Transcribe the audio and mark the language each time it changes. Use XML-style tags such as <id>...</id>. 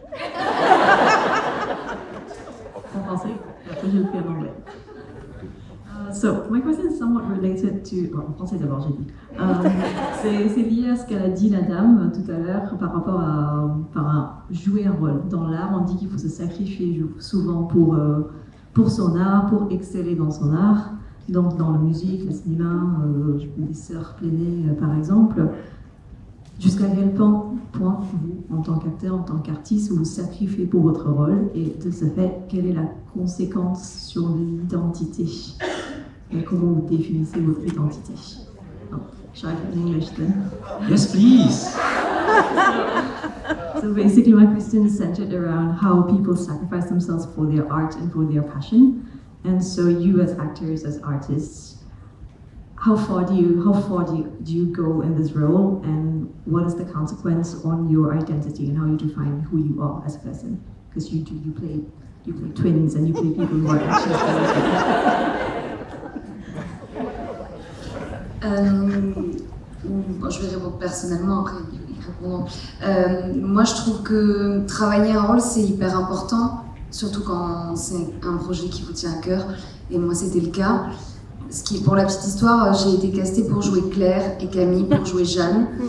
<fr>En français, après je le fais en anglais.</fr> <en>So, my question is somewhat related to...</en> <fr>en français d'abord, j'ai dit. C'est lié à ce qu'elle a dit la dame tout à l'heure par rapport à jouer un rôle. Dans l'art, on dit qu'il faut se sacrifier souvent pour son art, pour exceller dans son art. Donc dans la musique, le cinéma, les sœurs Pléné par exemple. Jusqu'à quel point, vous, en tant qu'acteur, en tant qu'artiste, vous vous sacrifiez pour votre rôle, et de ce fait, quelle est la conséquence sur l'identité? Et comment vous définissez votre identité?</fr> <en>Donc, shall I put in English then? Yes, please. So basically my question is centered around how people sacrifice themselves for their art and for their passion. And so you as actors, as artists, how far do you go in this role, and what is the consequence on your identity and how you define who you are as a person? Because you play twins and you play people who are actually</en> <fr>bon, je vais répondre personnellement, après ils répondront. Moi, je trouve que travailler un rôle, c'est hyper important, surtout quand c'est un projet qui vous tient à cœur. Et moi, c'était le cas. Ce qui, pour la petite histoire, j'ai été castée pour jouer Claire et Camille pour jouer Jeanne.</fr>